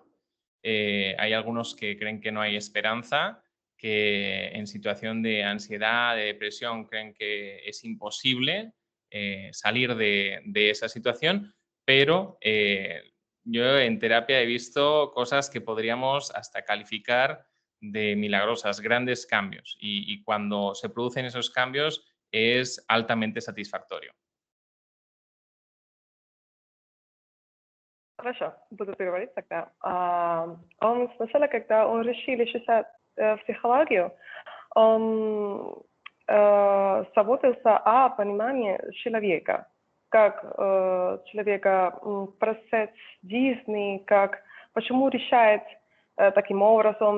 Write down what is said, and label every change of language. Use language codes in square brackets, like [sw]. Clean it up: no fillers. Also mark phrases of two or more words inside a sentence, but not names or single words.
[es] Hay algunos que creen que no hay esperanza, que en situación de ansiedad, de depresión, creen que es imposible salir de esa situación, pero yo en terapia he visto cosas que podríamos hasta calificar de milagrosas, grandes cambios, y cuando se producen esos cambios es altamente satisfactorio. [ru] Хорошо, буду переводить тогда. Он сначала, когда он решил изучать психологию, он заботился о понимании человека, как человека процесс жизни, почему решает таким образом.